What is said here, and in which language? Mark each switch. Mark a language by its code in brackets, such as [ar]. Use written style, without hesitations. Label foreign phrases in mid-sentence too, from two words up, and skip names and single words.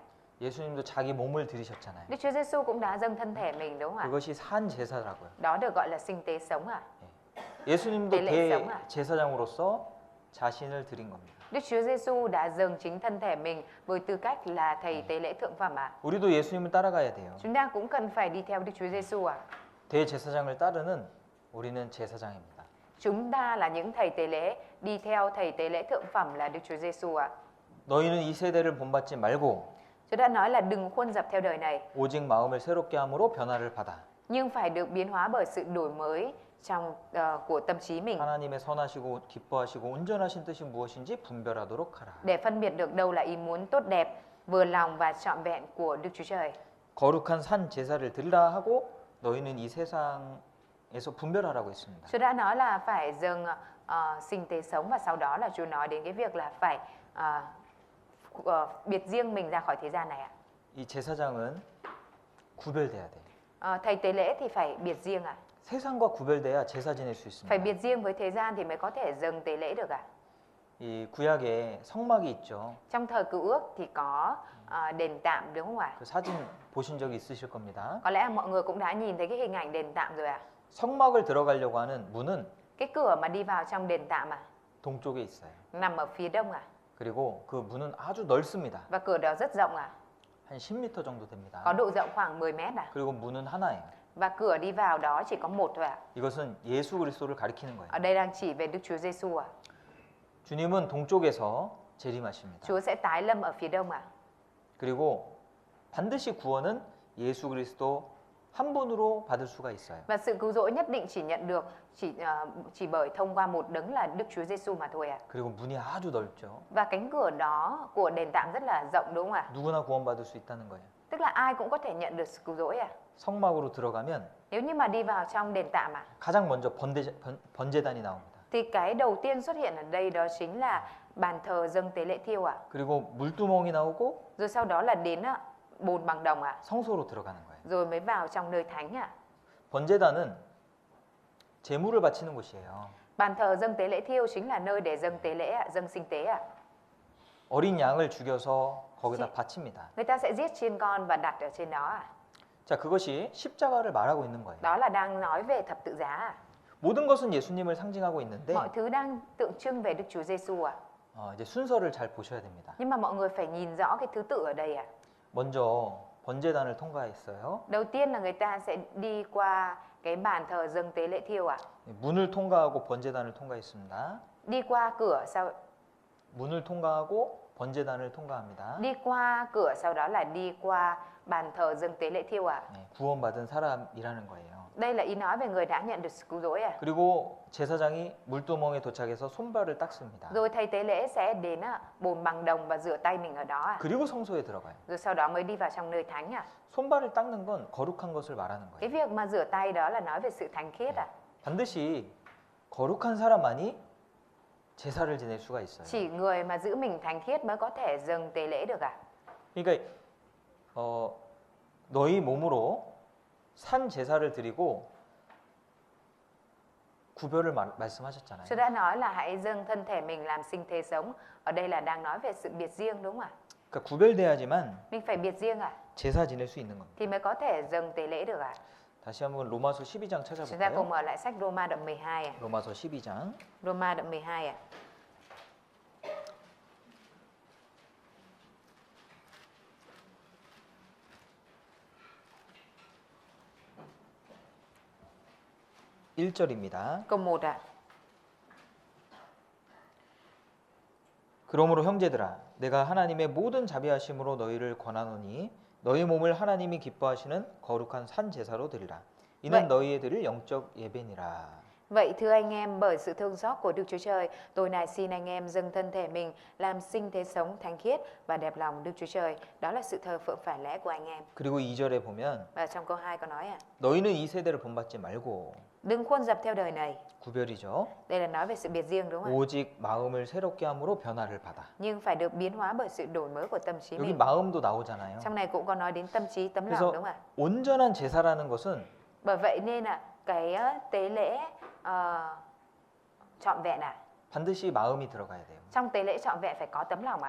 [ko] 예수님도 자기 몸을 드리셨잖아요. [vi] Đức Chúa Giêsu cũng đã dâng thân thể mình đúng không ạ? [ko] 그것이 산 제사라고요. [vi] Đó được gọi là sinh tế sống à? [ko] 예수님도 대제사장으로서 자신을 드린 겁니다. [vi] Đức Chúa Giêsu đã dâng chính thân thể mình với tư cách là thầy tế lễ thượng phẩm à? [ko] 우리도 예수님을 따라가야 돼요. [vi] Chúng ta cũng cần phải đi theo Đức Chúa Giêsu à? [ko] 대제사장을 따르는 우리는 제사장입니다. [vi] Chúng ta là những thầy tế lễ, đi theo thầy tế lễ thượng phẩm là Đức Chúa Giêsu à? [ko] 너희는 이 세대를 본받지 말고 [vi] Chúa đã nói là đừng khuôn dập theo đời này, [ko] 오직 마음을 새롭게 함으로 변화를 받아 [vi] nhưng phải được biến hóa bởi sự đổi mới của tâm trí mình [ko] 하나님의 선하시고 기뻐하시고 온전하신 뜻이 무엇인지 분별하도록 하라. [vi] để phân biệt được đâu là ý muốn tốt đẹp, vừa lòng và trọn vẹn của Đức Chúa Trời. [ko] 거룩한 산 제사를 드리라 하고 너희는 이 세상에서 분별하라고 했습니다. [vi] Chúa đã nói là phải dâng sinh tế sống và sau đó là Chúa nói đến cái việc là phải biệt riêng mình ra khỏi thế gian này ạ. [ko] 이 제사장은 구별돼야 돼. [vi] Thầy tế lễ thì phải biệt riêng ạ. [ko] 세상과 구별돼야 제사 지낼 수 [vi] Phải [ko] 있습니다. [vi] biệt riêng với thế gian thì mới có thể dâng tế lễ được ạ. [ko] 이 구약에 성막이 있죠. [vi] Trong thời Cựu Ước thì có đền tạm đúng không ạ? [ko] 그 사진 보신 적이 있으실 겁니다. [vi] Có lẽ là mọi người cũng đã nhìn thấy cái hình ảnh đền tạm rồi ạ. [ko] 성막을 들어가려고 하는 문은 [vi] Cái cửa mà đi vào trong đền tạm [ko] 동쪽에 있어요. [vi] nằm ở phía đông [ko] 그리고 그 문은 아주 넓습니다. [vi] và cửa đó rất rộng [ko] 한 10m 정도 됩니다. [vi] có độ rộng khoảng 10 mét [ko] 그리고 문은 하나예요. [vi] và cửa đi vào đó chỉ có một thôi [ko] 이것은 예수 그리스도를 가리키는 거예요. [vi] Ở đây đang chỉ về Đức Chúa Giêsu [ko] 주님은 동쪽에서 재림하십니다. [vi] Chúa sẽ tái lâm ở phía đông [ko] 그리고 반드시 구원은 예수 그리스도 한 분으로 받을 수가 있어요. [vi] Và sự cứu rỗi nhất định chỉ nhận được chỉ bởi thông qua một đấng là Đức Chúa Giêsu mà thôi [ko] 그리고 문이 아주 넓죠. [vi] Và cánh cửa đó của đền tạm rất là rộng đúng không [ko] 누구나 구원받을 수 있다는 거예요. [vi] Tức là ai cũng có thể nhận được sự cứu rỗi [ko] 성막으로 들어가면 [vi] Nếu như mà đi vào trong đền tạm [ko] 가장 먼저 번제단이 나옵니다. [vi] thì cái đầu tiên xuất hiện ở đây đó chính là bàn thờ dâng tế lễ thiêu [ko] 그리고 물두멍이 나오고 [vi] Rồi sau đó là đến bồn bằng đồng [ko] 성소로 들어가는 거예요. [vi] Rồi mới vào trong nơi thánh [ko] 번제단은 제물을 바치는 곳이에요. [vi] Bàn thờ dâng tế lễ thiêu chính là nơi để dâng tế lễ dâng sinh tế [ko] 어린 양을 죽여서 거기다 바칩니다. [vi] Người ta sẽ giết chiên con và đặt ở trên đó [ko] 자, 그것이 십자가를 말하고 있는 거예요. [vi] Đó là đang nói về thập tự giá [ko] 모든 것은 예수님을 상징하고 있는데 [vi] Mọi thứ đang tượng trưng về Đức Chúa Giêsu [ko] 이제 순서를 잘 보셔야 됩니다. [vi] Nhưng mà mọi người phải nhìn rõ cái thứ tự ở đây [ko] 먼저 번제단을 통과했어요. [vi] Đầu tiên là người ta sẽ đi qua cái bàn thờ dâng tế lễ thiêu [ko] 문을 통과하고 번제단을 통과했습니다. [vi] Đi qua cửa [ko] 문을 통과하고 번제단을 통과합니다. [vi] Đi qua cửa sau đó là đi qua bàn thờ dâng tế lễ thiêu [ko] 구원받은 사람이라는 거예요. [vi] Đây là ý nói về người đã nhận được sự cứu rỗi [ko] 그리고 제사장이 물두멍에 도착해서 손발을 닦습니다. [vi] Rồi thầy tế lễ sẽ đến bồn bằng đồng và rửa tay mình ở đó [ko] 그리고 성소에 들어가요. [vi] Rồi sau đó mới đi vào trong nơi thánh [ko] 손발을 닦는 건 거룩한 것을 말하는 [vi] Cái [ko] 거예요. [vi] việc mà rửa tay đó là nói về sự thánh khiết [ko] 반드시 거룩한 사람만이 제사를 지낼 수가 있어요. [vi] Chỉ người mà giữ mình thánh khiết mới có thể dâng tế lễ được [ko] 그러니까 너희 몸으로 산 제사를 드리고 구별을 말씀하셨잖아요. [vi] Chúa đã nói là hãy dâng thân thể mình làm sinh tế sống. Ở đây là đang nói về sự biệt riêng đúng không [ko] 그러니까 구별돼야지만 [vi] Mình phải biệt riêng [ko] 제사 지낼 수 있는 겁니다. [vi] thì mới có thể dâng tế lễ được [ko] 다시 한번 로마서 12장 [vi] Chúng ta cùng [ko] 찾아볼까요? [vi] mở lại sách Roma đoạn 12 [ko] 로마서 12장 [vi] Roma đoạn 12 [ko] 1절입니다. [vi] Câu 1 [ko] 그러므로 형제들아 내가 하나님의 모든 자비하심으로 너희를 권하노니 너희 몸을 하나님이 기뻐하시는 거룩한 산 제사로 드리라. 이는 네. 너희의 드릴 영적 예배니라. [vi] Vậy thưa anh em, bởi sự thương xót của Đức Chúa Trời, tôi này xin anh em dâng thân thể mình làm sinh thế sống thánh khiết và đẹp lòng Đức Chúa Trời. Đó là sự thờ phượng phải lẽ của anh em. [ko] 그리고 2절에 보면 [vi] Và trong câu 2 có nói [ko] 너희는 이 세대를 본받지 말고 [vi] đừng khuôn dập theo đời này. [ko] 구별이죠. [vi] Đây là nói về sự biệt riêng đúng không ạ? [ko] 오직 마음을 새롭게 함으로 변화를 받아. [vi] Nhưng phải được biến hóa bởi sự đổi mới của tâm trí [ko] 여기 [vi] mình. [ko] 마음도 나오잖아요. [vi] Trong này cũng có nói đến tâm trí, tấm lòng [ko] 그래서 [vi] đúng không ạ? [ko] 온전한 제사라는 것은 [vi] Bởi vậy nên là cái tế lễ trọn vẹn [ko] 반드시 마음이 들어가야 돼요. [vi] trong tế lễ trọn vẹn phải có tấm lòng